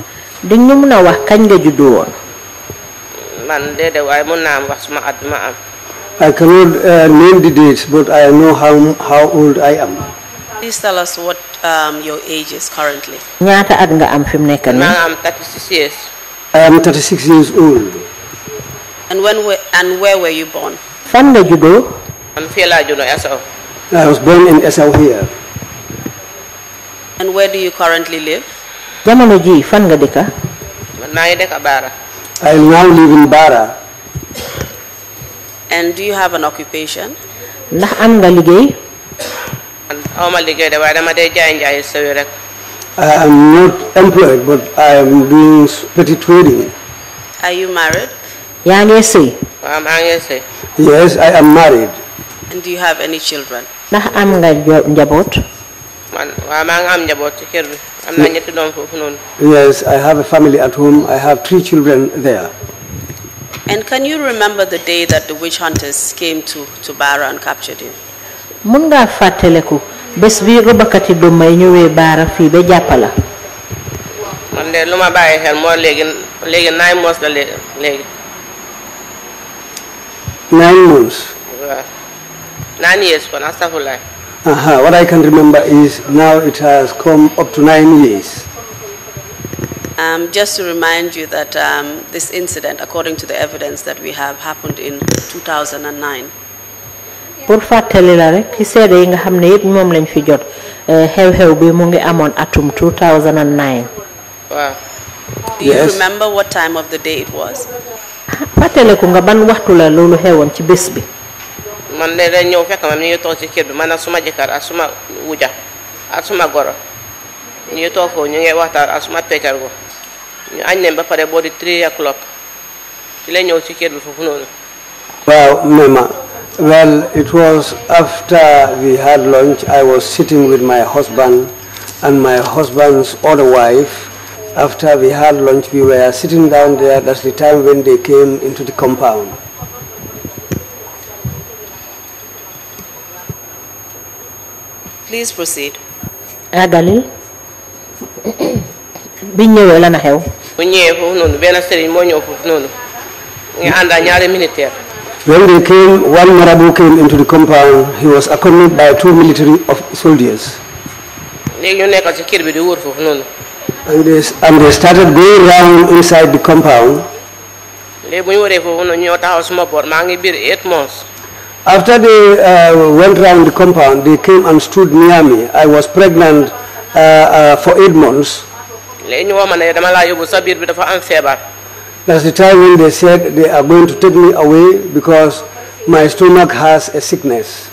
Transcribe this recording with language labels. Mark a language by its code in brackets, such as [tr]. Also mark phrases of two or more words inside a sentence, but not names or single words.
[wo] Di ñu mun a wax kañ nga juddu woon. man déedéet waaye mun naa am wax suma at ma am. [en] I cannot name the dates, but I know how old I am. Please tell us what your age is currently. [wo] Ñaata at nga am fi mu nekk nii. maa am 36 years. [en] I am 36 years old. And where were you born? [wo] Fan nga juddoo. man fii laa juddoo ESSAU. [en] I was born in ESSAU here. And where do you currently live? [wo] Jamono ji fan nga dëkka. man maa ngi dëkk Bara. [en] I now live in Bara. And do you have an occupation? [wo] Ndax am nga liggéey. man awma liggéey de waaye dama dee jaay sew rek. [en] I am not employed, but I am doing petty trading. Are you married? [wo] Yaa ngi sëy. waaw maa ngi sëy. [en] Yes, I am married. And do you have any children? [wo] Ndax am nga njaboot. man waaw maa ngi am njaboot ci kër bi am na ñetti doom foofu noonu. [en] Yes, I have a family at home. I have 3 children there. And can you remember the day that the witch hunters came to Bara and captured you? [wo] Mun ngaa fàttaleku bés bi rubakati duma yi ñëwee Bara fii ba jàppala. Man de luma baye xel mo legi 9 months la legi. [en] 9 months. 9 years for astagfirullah. What I can remember is now it has come up to 9 years. Just to remind you that this incident, according to the evidence that we have, happened in 2009. [wo] Pour fatali la rek ci sédé yi nga xamné yépp mom lañ fi jot xew-xew bi mu ngi amone atum 2009. Wow. [en] Do you remember what time of the day it was? [wo] Fatale ko nga ban waxtu la lolu xewon ci bés bi. Man de dañ ñew fekk man ñu tok ci kër bi man ak suma jëkkër ak suma wuja ak suma goro ñu tok fo ñu ngi waxtaan ak suma pécar go ñu añ ne ba paré bo di 3 o'clock ci la ñew ci kër bi fofu nonu. [en] Well, Mama, well, it was after we had lunch. I was sitting with my husband and my husband's other wife. After we had lunch, we were sitting down there. That's the time when they came into the compound. Please proceed. [wo] Galil. Biñ ñëwé la na xew. Bu ñëwé fofu nonu ben sëriñ mo ñëw fofu nonu. Ngi anda ñaari militaire. [en] When they came, one Marabu came into the compound. He was accompanied by 2 military soldiers. [wo] Légui ñu nekkal ci kër bi di wër fofu nonu. [en] And they started going around inside the compound. [wo] Légui bu ñu wëré fofu nonu ñoo taxaw suma bor ma ngi bir 8 months. [en] After they went around the compound, they came and stood near me. I was pregnant for 8 months. That's the time when they said they are going to take me away because my stomach has a sickness.